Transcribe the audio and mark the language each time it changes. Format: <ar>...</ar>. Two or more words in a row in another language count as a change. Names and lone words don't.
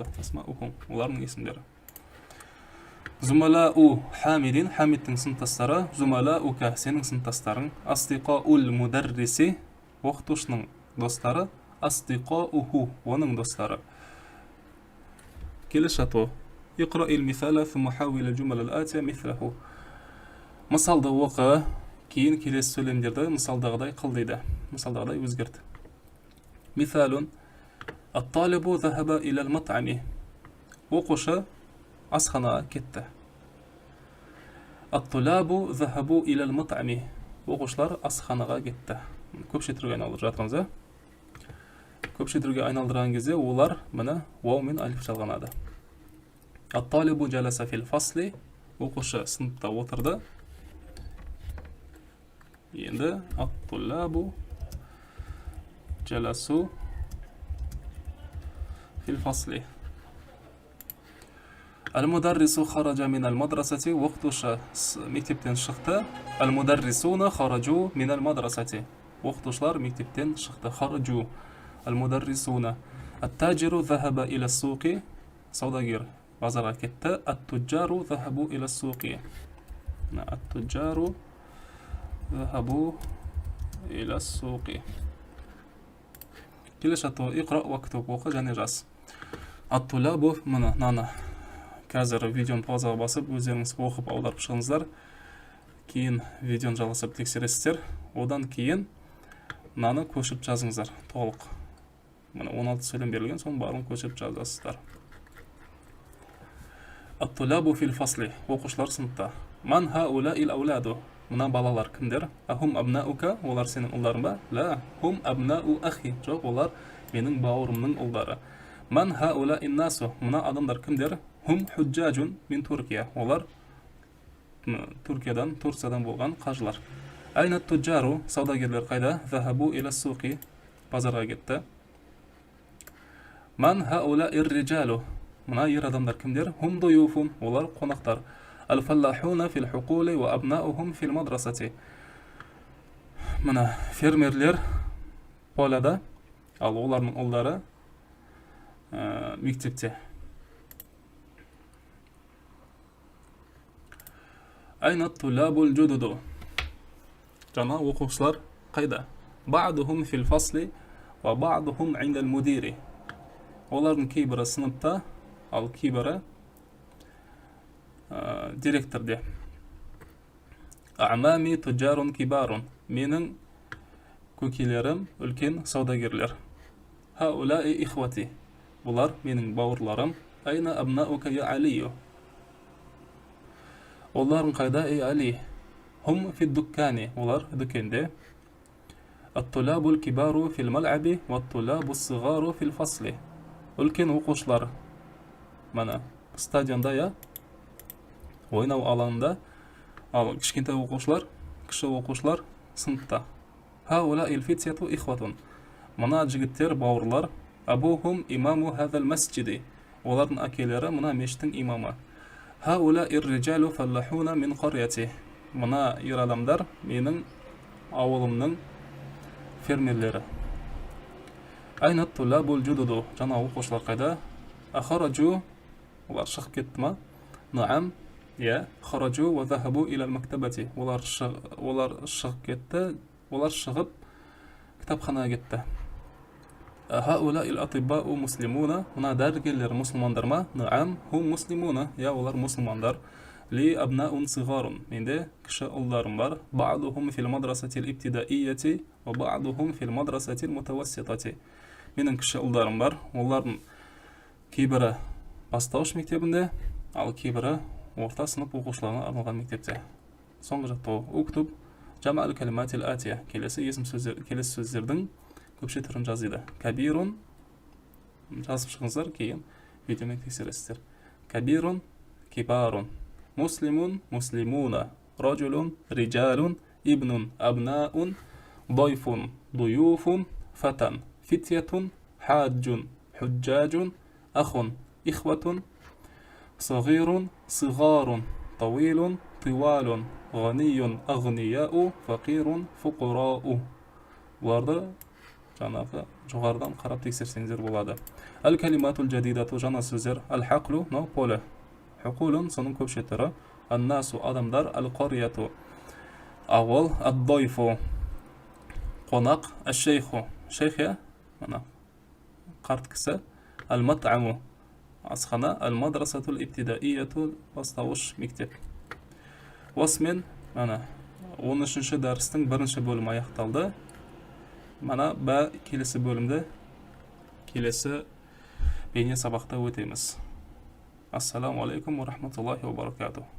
<kk>Асмаухум, олардың есімдері.</kk> <ar>زملاء حامد,</ar> <kk>хамидтің сыныптастары. Зумалаука, сенің сыныптастарың.</kk> <ar>أصدقاء المدرس,</ar> <kk>оқытушының достары. Астиқауху, оның достары. Келесі ату.</kk> <ar>اقرأ المثال ثم حول الجملة الآتية مثله.</ar> <kk>Мысалды оқы, кейін келесі сөйлемдерді мысалдағыдай қыл дейді. Мысалдағыдай өзгерт. Мисалун.</kk> <ar>الطالب ذهب إلى المطعم.</ar> <kk>Оқушы асханаға кетті.</kk> <ar>الطلاب ذهبوا إلى المطعم.</ar> <kk>Оқушылар асханаға кетті. Көпшетірге айналдырып жатырмыз. Көпшетірге айналдырған кезде олар мына вау мен алиф жалғанады.</kk> <ar>الطالب جلس في الفصل.</ar> <kk>Оқушы сыныпта отырды. Енді</kk> <ar>الطلاب جلسوا في الفصل. المدرس خرج من المدرسة.</ar> <kk>Оқытушы мектептен шықты.</kk> <ar>المدرسون خرجوا من المدرسة.</ar> <kk>Оқытушылар мектептен шықты.</kk> <ar>Kharaju. Al-mudarrisuna. التاجر ذهب إلى السوق.</ar> <kk>Саудагер базарға кетті.</kk> <ar>التجار ذهبوا إلى السوق. التجار ذهبوا إلى السوق.</ar> <kk>Келесі ату.</kk> <ar>اقرأ واكتب,</ar> <kk>оқы және жаз.</kk> <ar>Ат-тулабу, наны.</ar> <kk>Қазір видеоны паузаға басып, өздеріңіз оқып аударып шығыңыздар. Кейін видеоны жалғасып тексересіздер. Одан кейін наны көшіп жазыңыздар толық. 16 сөйлем берілген, соның барын көшіп жазасыздар.</kk> <ar>الطلاب في الفصل.</ar> <kk>Оқушылар сыныпта.</kk> <ar>من هؤلاء الأولاد.</ar> <kk>Мына балалар кімдер?</kk> <ar>أهم أبناؤك.</ar> <kk>Олар сенің ұлдарың ба?</kk> <ar>لا هم أبناء أخي.</ar> <kk>Жоқ, олар менің бауырымның ұлдары.</kk> <ar>من هؤلاء الناس.</ar> <kk>Мына адамдар кімдер?</kk> <ar>هم حجاج من تركيا.</ar> <kk>Олар Туркиядан, Турциядан болған қажылар.</kk> <ar>أين التجار.</ar> <kk>Саудагерлер қайда?</kk> <ar>ذهبوا إلى السوق.</ar> <kk>Базарға кетті.</kk> <ar>من هؤلاء الرجال.</ar> <kk>Мына ер адамдар кімдер?</kk> <ar>هم ضيوف.</ar> <kk>Олар қонақтар.</kk> <ar>الفلاحون في الحقول وأبناؤهم في المدرسة.</ar> <kk>Мына фермерлер поляда, ал олардың ұлдары мектепте.</kk> <ar>أين الطلاب الجدد.</ar> <kk>Жаңа оқушылар қайда?</kk> <ar>بعضهم في الفصل وبعضهم عند المدير.</ar> <kk>Олардың кейбірі сыныпта, ал кейбірі директорде.</kk> <ar>أعمامي تجار كبار.</ar> <kk>Менің көкелерім үлкен саудагерлер.</kk> <ar>هؤلاء إخوتي.</ar> <kk>Бұлар менің бауырларым.</kk> <ar>أين أبناؤك يا علي.</ar> <kk>Олардың қайда, ей Али?</kk> <ar>هم في الدكان.</ar> <kk>Олар дүкенде.</kk> <ar>الطلاب الكبار في الملعب والطلاب الصغار في الفصل.</ar> <kk>Үлкен оқушылар мана стадионда, я ойнау алаңында, ал кішкентай оқушылар, кіші оқушылар сыныпта.</kk> <ar>هؤلاء الفتية إخوة.</ar> <kk>Мына жігіттер бауырлар.</kk> <ar>أبوهم إمام هذا المسجد.</ar> <kk>Олардың әкелері мына мешіттің имамы.</kk> <ar>هؤلاء الرجال فلاحون من قريتي.</ar> <kk>Мына ер адамдар менің ауылымның фермерлері.</kk> <ar>أين الطلاب الجدد.</ar> <kk>Жаңа оқушылар қайда? Ахараджу. Олар шығып кетті ма?</kk> <ar>Наам. Я. خرجوا وذهبوا إلى المكتبة.</ar> <kk>Олар шығып кетті. Олар шығып кітапханаға кетті.</kk> <ar>هؤلاء الأطباء مسلمون.</ar> <kk>Мына дәрігерлер мұсылмандар ма?</kk> <ar>نعم هم مسلمون.</ar> <kk>Я, олар мұсылмандар.</kk> <ar>لي أبناء صغار.</ar> <kk>Менде кіші ұлдарым бар.</kk> <ar>بعضهم في المدرسة الابتدائية وبعضهم في المدرسة المتوسطة.</ar> <kk>Менің кіші ұлдарым бар. Олардың кейбірі бастауыш мектебінде, ал кейбірі орта сынып оқушыларына арналған мектепте. Соңғы жаттығу.</kk> <ar>اكتب جمع الكلمات الآتية.</ar> <kk>Келесі сөздердің көпше түрін жазды. Кабирун жазып шығыңыздар, кейін видеомен тексересіздер.</kk> <ar>كبير كبار مسلم مسلمون رجل, رجال ابن أبناء ضيف ضيوف فتى فتية حاج حجاج أخ إخوة, صغير صغار طويل طوال غني أغنياء فقير فقراء.</ar> <kk>Бұларды жаңағы жоғарыдан қарап тексерсеңіздер болады.</kk> <ar>الكلمات الجديدة</ar> <kk>жаңа сөздер. Әл-хақлу поле. Хукулун соның көпшеттері. Ан-насу адамдар. Әл-қарияту ауыл. Ад-дайфу қонақ. Әш-шейху шейхе қарт кісі. Әл-мат'аму асхана.</kk> <ar>المدرسة الابتدائية</ar> <kk>бастауыш мектеп. Осымен 13-ші дәрістің бірінші бөлімі аяқталды. Бә келесі бөлімді келесі бейне сабақта өтеміз.</kk> <ar>السلام عليكم ورحمة الله وبركاته.</ar>